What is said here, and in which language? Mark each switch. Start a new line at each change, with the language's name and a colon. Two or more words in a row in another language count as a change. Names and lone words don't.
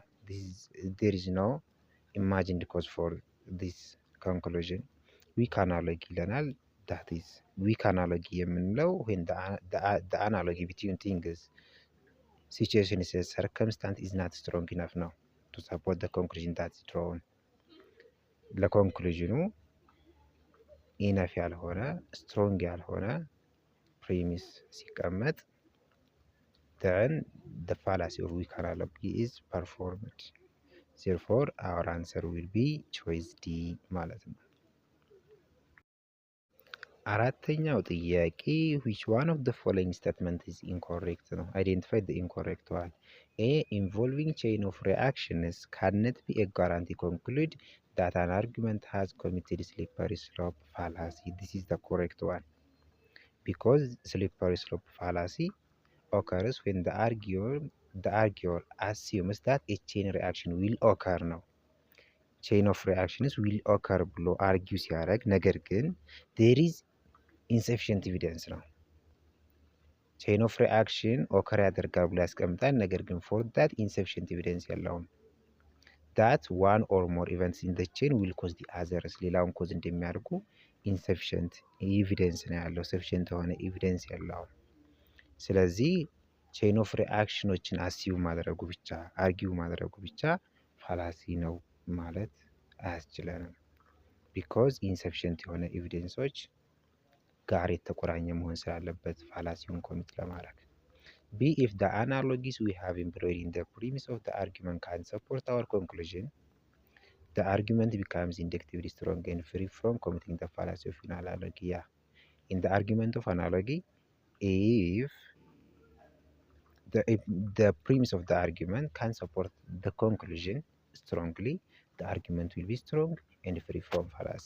English: There is no imagined cause for this conclusion. Weak analogy ይለናል። that is weak analogy የምንለው when the analogy between things situation is a circumstance is not strong enough ነው to support the conclusion that's drawn
Amharic: ለኮንክሉዥኑ ኢነፍ ያልሆነ ስትሮንግ ያልሆነ ፕሪሚስ ሲቀመጥ
English: then the fallacy or weak analogy is performed. Therefore our answer will be choice D
Amharic: ማለት ነው። አራተኛው ጥያቄ
English: which one of the following statement is incorrect ነው። Identify the incorrect one. A. Involving chain of reactions cannot be a guarantee conclude that an argument has committed slippery slope fallacy. This is the correct one. Because slippery slope fallacy occurs when the arguer assumes that a chain reaction will occur ነው። chain of reactions will occur ብሎ argue
Amharic: ሲያደርግ ነገር ግን
English: there is insufficient evidence
Amharic: ነው።
English: chain of reaction occur
Amharic: ያደርጋል ብሎ ያስቀምጣል ነገር ግን
English: for that insufficient evidence
Amharic: የለውም።
English: that one or more events in the chain will cause the others
Amharic: ሌላውን ኮዝ እንደሚያደርጉ
English: insufficient evidence
Amharic: ነው ያለው sufficient የሆነ evidence የለውም። ስለዚህ
English: chain of reactionዎችን
Amharic: አስዩም ማድረጉ ብቻ argue ማድረጉ ብቻ ፋላሲ ነው ማለት አያስችለንም።
English: because insufficient
Amharic: የሆነ ኤቪደንሶች ጋር የተቆራኘ መሆን ስላለበት ፋላሲውን ኮሚት ለማድረግ። B.
English: If the analogies we have employed in the premise of the argument can support our conclusion, the argument becomes inductively strong and free from committing the fallacy of analogy. Yeah. In the argument of analogy, if the premise of the argument can support the conclusion strongly, the argument will be strong and free from fallacy.